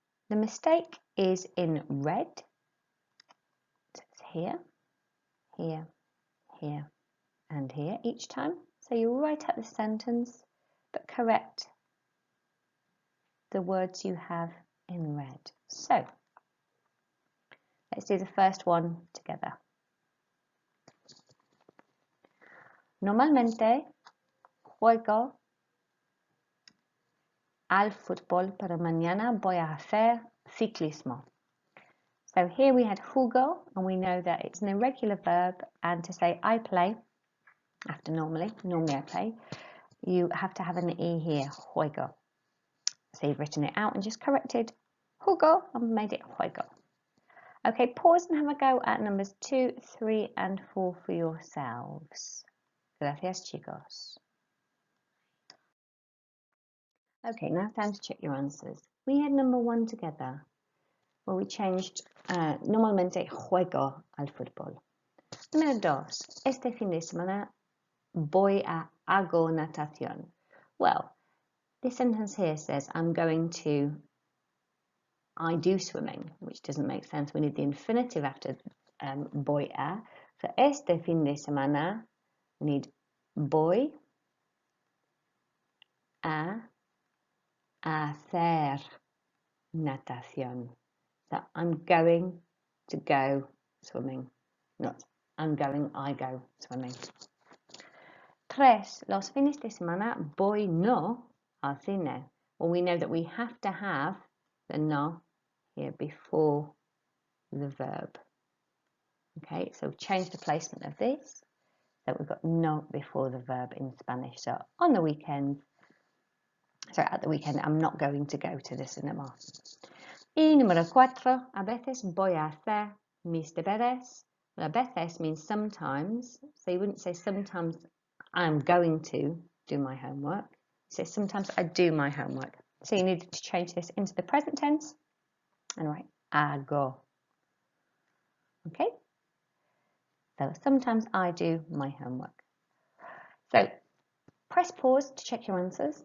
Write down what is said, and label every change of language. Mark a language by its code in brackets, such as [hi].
[en] The mistake is in red. So it's here, here, here, and here each time. So you write out the sentence, but correct the words you have in red. So let's do the first one together. [es] Normalmente juego al fútbol, pero mañana voy a hacer ciclismo. [en] So here we had jugo, and we know that it's an irregular verb, and to say I play, after normally I play, you have to have an E here, juego. So you've written it out and just corrected jugo and made it juego. Okay, pause and have a go at numbers 2, 3 and 4 for yourselves. [es] Gracias, chicos. [en] Okay, now time to check your answers. We had number 1 together, where we changed [es] normalmente juego al fútbol. Número 2, este fin de semana hago natación. [en] Well, this sentence here says I do swimming, which doesn't make sense. We need the infinitive after voy a. For [es] este fin de semana, [en] we need [es] voy a hacer natación. [en] So I'm going to go swimming, not I go swimming. 3. [es] Los fines de semana voy no al cine. [en] Well, we know that we have to have the no here before the verb. Okay, so change the placement of this. So we've got no before the verb in Spanish. So at the weekend, I'm not going to go to the cinema. [es] Y número 4, a veces voy a hacer mis deberes. [en] Well, [es] a veces [en] means sometimes. So you wouldn't say sometimes I'm going to do my homework. You say sometimes I do my homework. So you need to change this into the present tense and write hago. Okay? So sometimes I do my homework. So press pause to check your answers.